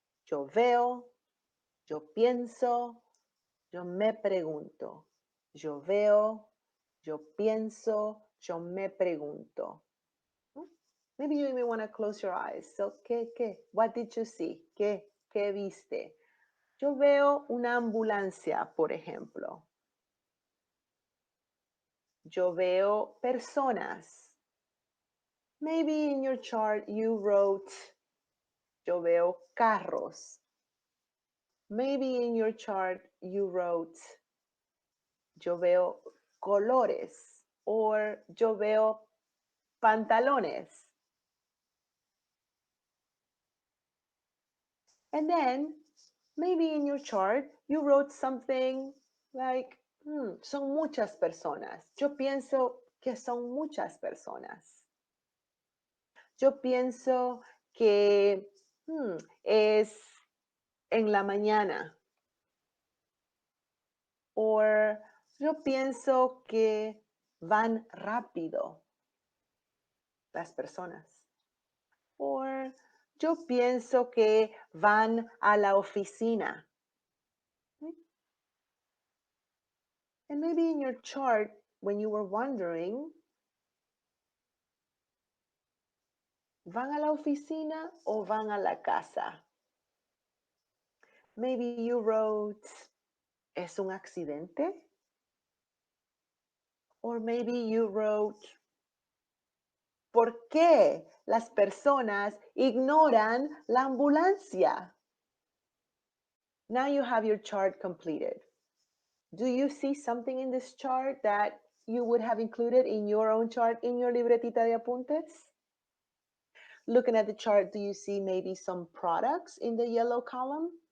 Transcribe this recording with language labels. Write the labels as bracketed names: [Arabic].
[Spanish] Yo veo, yo pienso, yo me pregunto. Yo veo, yo pienso, yo me pregunto. [English] Maybe you even want to close your eyes. So, [Spanish] ¿qué? [English] What did you see? [Spanish] ¿Qué viste? Yo veo una ambulancia, por ejemplo. Yo veo personas. [English] Maybe in your chart you wrote, [Spanish] yo veo carros. [English] Maybe in your chart you wrote, [Spanish] yo veo colores, [English] or [Spanish] yo veo pantalones. [English] And then maybe in your chart you wrote something like, [Spanish] son muchas personas. Yo pienso que son muchas personas. Yo pienso que es en la mañana. O yo pienso que van rápido las personas. O yo pienso que van a la oficina. [English] And maybe in your chart, when you were wondering, [Spanish] ¿van a la oficina o van a la casa? [English] Maybe you wrote, [Spanish] ¿es un accidente? [English] Or maybe you wrote, [Spanish] ¿por qué las personas ignoran la ambulancia? [English] Now you have your chart completed. Do you see something in this chart that you would have included in your own chart in your [Spanish] libretita de apuntes? [English] Looking at the chart, do you see maybe some products in the yellow column?